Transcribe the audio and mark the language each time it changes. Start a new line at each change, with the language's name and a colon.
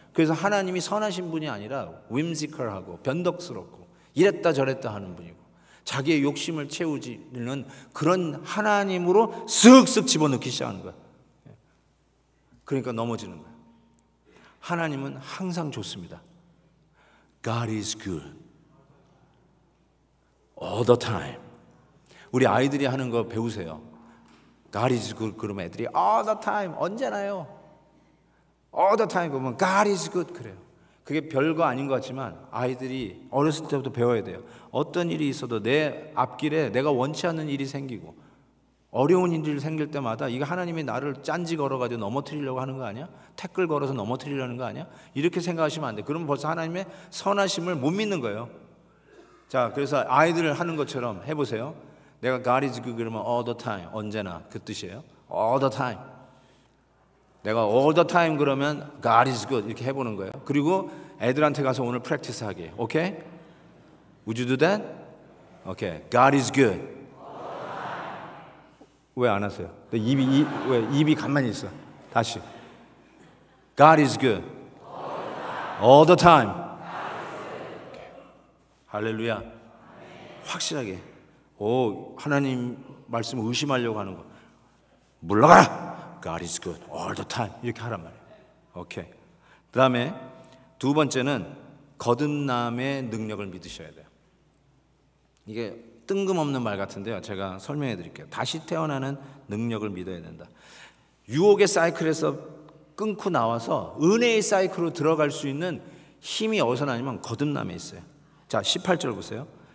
Korean: 그래서 하나님이 선하신 분이 아니라 whimsical하고 변덕스럽고 이랬다 저랬다 하는 분이고 자기의 욕심을 채우지는 그런 하나님으로 쓱쓱 집어넣기 시작하는 거야. 그러니까 넘어지는 거야. 하나님은 항상 좋습니다.
English: God is good all the time.
Korean: 우리 아이들이 하는 거 배우세요.
English: God is good
Korean: 그러면 애들이
English: all the time
Korean: 언제나요.
English: all the time
Korean: 그러면
English: God is good
Korean: 그래요. 그게 별거 아닌 것 같지만 아이들이 어렸을 때부터 배워야 돼요. 어떤 일이 있어도 내 앞길에 내가 원치 않는 일이 생기고 어려운 일이 생길 때마다 이거 하나님이 나를 짠지 걸어가지고 넘어뜨리려고 하는 거 아니야? 태클 걸어서 넘어뜨리려는 거 아니야? 이렇게 생각하시면 안 돼. 그러면 벌써 하나님의 선하심을 못 믿는 거예요. 자, 그래서 아이들을 하는 것처럼 해보세요. 내가
English: God is good
Korean: 그러면
English: all the time
Korean: 언제나 그 뜻이에요.
English: all the time.
Korean: 내가
English: all the time
Korean: 그러면
English: God is good
Korean: 이렇게 해보는 거예요. 그리고 애들한테 가서 오늘 프랙티스 하게. 오케이?
English: Would you do that?
Korean: 오케이.
English: God is good.
Korean: 왜 안 하세요? 왜 입이 가만히 있어? 다시.
English: God is good. all the time.
Korean: 할렐루야. 확실하게. 하나님 말씀을 의심하려고 하는 거. 물러가라.
English: God is good all the time
Korean: 이렇게 하란 말이에요. 오케이. 그 다음에 두 번째는 거듭남의 능력을 믿으셔야 돼요. 이게 뜬금없는 말 같은데요, 제가 설명해 드릴게요. 다시 태어나는 능력을 믿어야 된다. 유혹의 사이클에서 끊고 나와서 은혜의 사이클로 들어갈 수 있는 힘이 어디서 나냐면 거듭남에 있어요. 자, 18절 보세요.